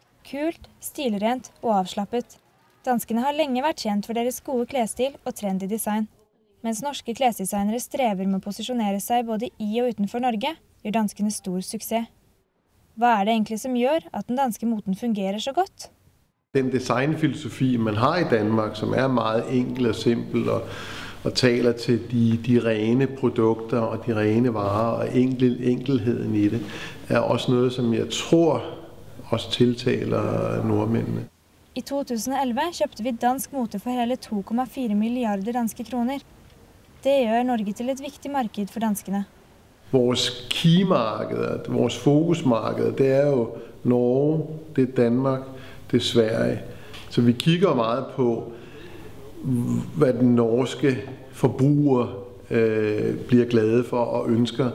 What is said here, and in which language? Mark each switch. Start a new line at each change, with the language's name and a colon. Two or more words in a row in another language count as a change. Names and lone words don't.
Norwegian: kult, stilrent og avslappet. Danskene har lenge vært kjent for deres gode klesstil og trendy design. Mens norske klesdesignere strever med å posisjonere seg både i og utenfor Norge, gjør danskene stor suksess. Hva er det egentlig som gjør at den danske moten fungerer så godt?
Danish: Den designfilosofi, man har i Danmark, som er meget enkel og simpel og taler til de rene produkter og de rene varer og enkelheden i det, er også noget, som jeg tror også tiltaler nordmændene.
Norwegian: I 2011 kjøpte vi dansk mote for hele 2,4 milliarder danske kroner. Det gjør Norge til et viktig marked for danskene.
Danish: Vores keymarked, vores fokusmarked, det er jo Norge, det er Danmark, det er Sverige. Så vi kigger meget på, hvad den norske forbruger bliver glade for og ønsker.